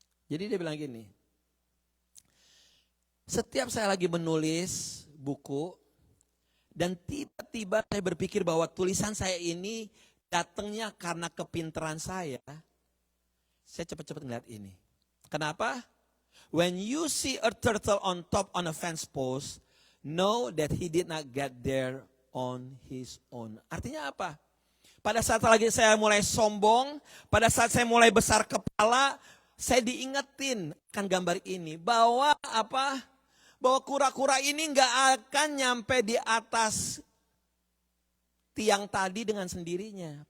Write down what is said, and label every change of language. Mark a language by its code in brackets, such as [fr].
[id] Jadi dia bilang gini, setiap saya lagi menulis buku, dan tiba-tiba saya berpikir bahwa tulisan saya ini datangnya karena kepintaran saya cepat-cepat ngeliat ini. Kenapa? [en] When you see a turtle on top on a fence post, know that he did not get there on his own. [id] Artinya apa? Pada saat lagi saya mulai sombong, pada saat saya mulai besar kepala, saya diingetin kan gambar ini bahwa apa? Bahwa kura-kura ini nggak akan nyampe di atas tiang tadi dengan sendirinya.